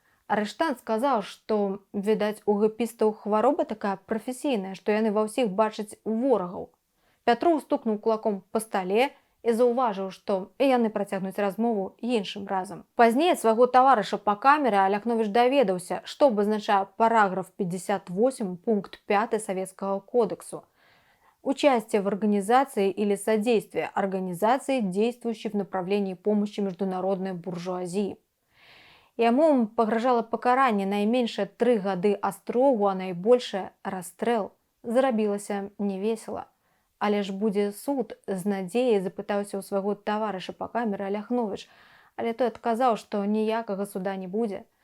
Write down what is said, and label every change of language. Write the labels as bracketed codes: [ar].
[be] Арыштант сказаў, што, відаць, у гэпістаў хвароба такая прафесійная, што яны ва ўсіх бачаць ворагаў. Пятроў стукнуў кулаком па стале і заўважыў, што яны працягнуць размову іншым разам. Пазней ад свайго таварыша па камеры Ляхновіч даведаўся, што абазначае параграф 58 пункт 5 Советского кодексу. [ru] Участие в организации или содействие организации, действующей в направлении помощи международной буржуазии. [be] Яму пагражала пакаранне найменшае 3 гады астрогу, а найбольшае расстрэл. Зрабілася невесела. Але ж будзе суд, з надзеяй запытаўся ў свайго таварыша па камеры Ляхновіч, але той адказаў, што ніякага суда не будзе.